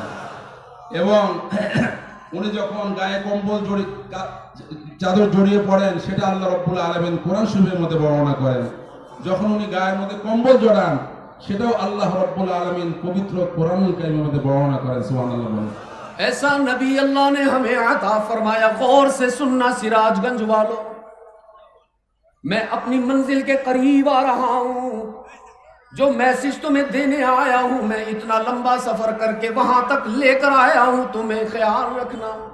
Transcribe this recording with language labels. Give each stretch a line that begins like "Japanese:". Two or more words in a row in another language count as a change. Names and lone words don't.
Bangla: এবং উনি যখন গায়ে কম্বল চাদর জড়িয়ে পড়েন সেটা
Arabic: الله رب العالمين
Bangla: কোরআন শরীফের মধ্যে বর্ণনা করেন, যখন উনি গায়ের মধ্যে কম্বল জড়ান সেটাও
Arabic: الله رب العالمين
Bangla: পবিত্র
Arabic: القرآن الكريم
Bangla: মধ্যে বর্ণনা করেন, সুবহানাল্লাহ বলেন।
Urdu: ایسا نبی اللہ نے ہمیں عطا فرمایا، غور سے سننا سراج گنج والوں، میں اپنی منزل کے قریب آ رہا ہوں، جو میسج تمہیں دینے آیا ہوں میں اتنا لمبا سفر کر کے وہاں تک لے کر آیا ہوں، تمہیں خیال رکھنا۔